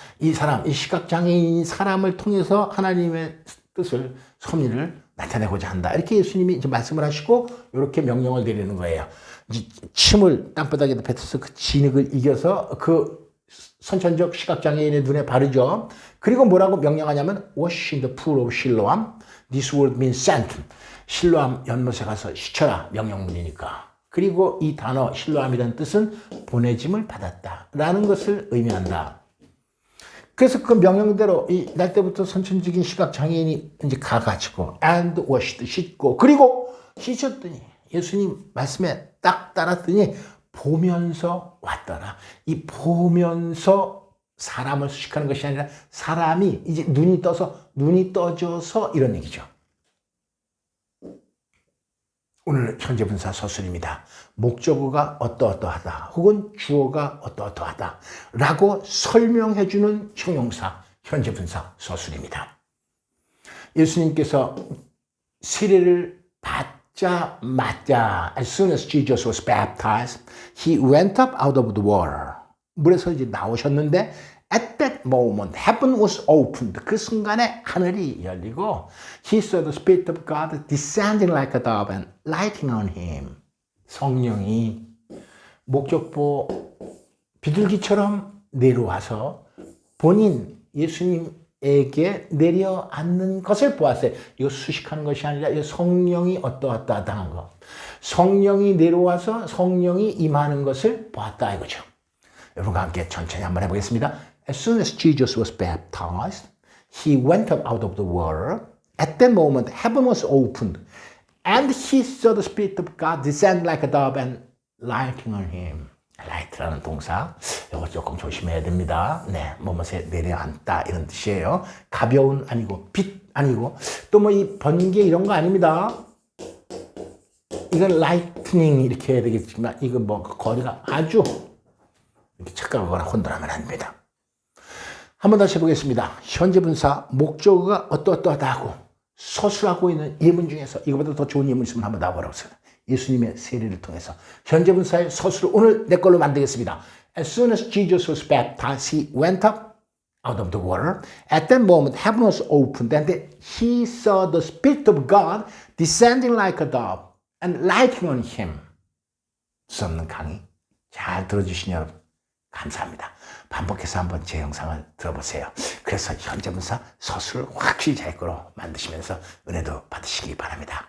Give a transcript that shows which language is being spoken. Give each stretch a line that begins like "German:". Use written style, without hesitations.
Korean: 이 시각장애인 사람을 통해서 하나님의 뜻을, 섭리를 나타내고자 한다. 이렇게 예수님이 이제 말씀을 하시고 이렇게 명령을 내리는 거예요. 침을 땅바닥에다 뱉어서 그 진흙을 이겨서 그 선천적 시각장애인의 눈에 바르죠. 그리고 뭐라고 명령하냐면
English: wash in the pool of Siloam. This word means sent.
Korean: 실로암 연못에 가서 씻어라. 명령문이니까. 그리고 이 단어 실로암이라는 뜻은 보내짐을 받았다 라는 것을 의미한다. 그래서 그 명령대로 날 때부터 선천적인 시각장애인이 이제 가가지고
English: and washed,
Korean: 씻고, 그리고 씻었더니 예수님 말씀에 딱 따랐더니 보면서 왔더라. 이 보면서 사람을 수식하는 것이 아니라 사람이 이제 눈이 떠져서 이런 얘기죠. 오늘 현재 분사 서술입니다. 목적어가 어떠어떠하다 혹은 주어가 어떠어떠하다 라고 설명해주는 형용사 현재 분사 서술입니다. 예수님께서 세례를 받자마자
English: as soon as Jesus was baptized, he went up out of the water.
Korean: 물에서 이제 나오셨는데
English: at that moment, heaven was opened.
Korean: 그 순간에 하늘이 열리고
English: he saw the Spirit of God descending like a dove and lighting on him.
Korean: 성령이 목적보 비둘기처럼 내려와서 본인 예수님에게 내려앉는 것을 보았어요. 이거 수식하는 것이 아니라 이 성령이 어떠하다는 거. 성령이 내려와서 성령이 임하는 것을 보았다 이거죠. 여러분과 함께 천천히 한번 해보겠습니다.
English: As soon as Jesus was baptized, he went up out of the water. At that moment, heaven was opened, and he saw the Spirit of God descend like a dove and lighting on him.
Korean: light라는 동사, 이거 조금 조심해야 됩니다. 네, 뭐뭐에 내려앉다 이런 뜻이에요. 가벼운 아니고 빛 아니고 또 뭐 이 번개 이런 거 아닙니다. 이건 라이트닝 이렇게 해야 되겠지만 이건 뭐 거리가 아주 이렇게 착각하거나 혼돈하면 안 됩니다. 한번 다시 해보겠습니다. 현재 분사 목적어가 어떠하다고 서술하고 있는 예문 중에서 이거보다 더 좋은 예문 있으면 한번 나와보라고 했어요. 예수님의 세례를 통해서 현재 분사의 서술을 오늘 내 걸로 만들겠습니다.
English: As soon as Jesus was baptized, he went up out of the water. At that moment, heaven was opened, and he saw the Spirit of God descending like a dove and lighting on him.
Korean: 수없는 강의 잘 들어주신 여러분 감사합니다. 반복해서 한번 제 영상을 들어보세요. 그래서 현재분사 서술을 확실히 제 거로 만드시면서 은혜도 받으시기 바랍니다.